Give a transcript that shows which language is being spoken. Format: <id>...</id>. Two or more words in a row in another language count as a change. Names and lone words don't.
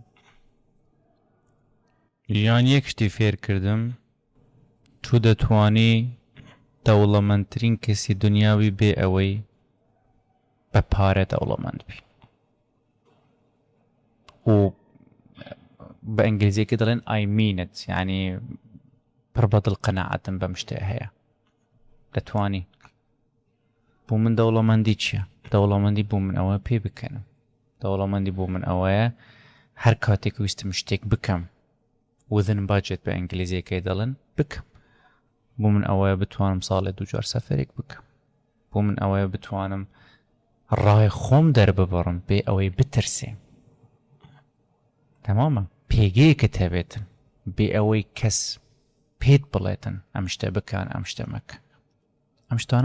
<ckb>ژیان یەک شتی فێر کردم تو دەتوانی دەوڵەمەندترین کەسی دنیاوی بێ ئەوەی بە پارە دەوڵەمەند بی و بە ئەنگلیزیەکە دەڵێن</ckb> <en>I mean it</en> <ckb>یعنی پڕ بەدڵ قەناعەتم بەم شتێ هەیە دەتوانی بۆ من دەوڵەمەندی چییە؟ دەوڵەمەندی بۆ من ئەوە پێ بکەنم دەوڵەمەندی بۆ من ئەوەیە هەر کاتێک ویستم شتێک بکەم</ckb> <en>within budget</en> <ckb>بە ئەنگلیزیەکەی دەڵێن بکەم بۆ من ئەوەیە بتوانم ساڵێ دووجار سەفەرێک بکەم بۆ من ئەوەیە بتوانم ڕای خۆم دەرببڕم بێ ئەوەی بترسێم تەمامە پێگەیەکت هەبێتن بێ ئەوەی کەس پێت بڵێتن ئەم شتە بکان ئەم شتە مەکە ئەم شتانە</ckb>